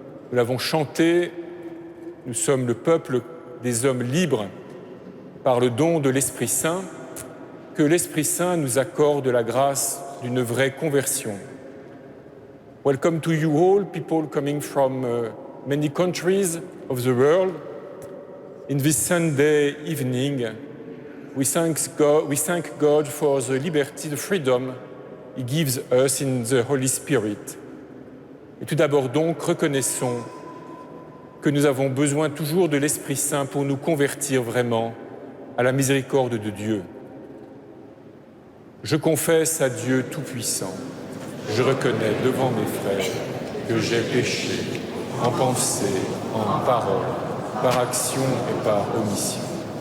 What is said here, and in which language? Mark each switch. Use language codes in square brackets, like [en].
[fr] Nous l'avons chanté, nous sommes le peuple des hommes libres par le don de l'Esprit Saint, que l'Esprit Saint nous accorde la grâce d'une vraie conversion. [en] Welcome to you all, people coming from many countries of the world, in this Sunday evening, we thank God for the liberty, the freedom He gives us in the Holy Spirit. [fr] Et tout d'abord donc, reconnaissons que nous avons besoin toujours de l'Esprit Saint pour nous convertir vraiment à la miséricorde de Dieu. Je confesse à Dieu Tout-Puissant, je reconnais devant mes frères que j'ai péché en pensée, en parole, par action et par omission.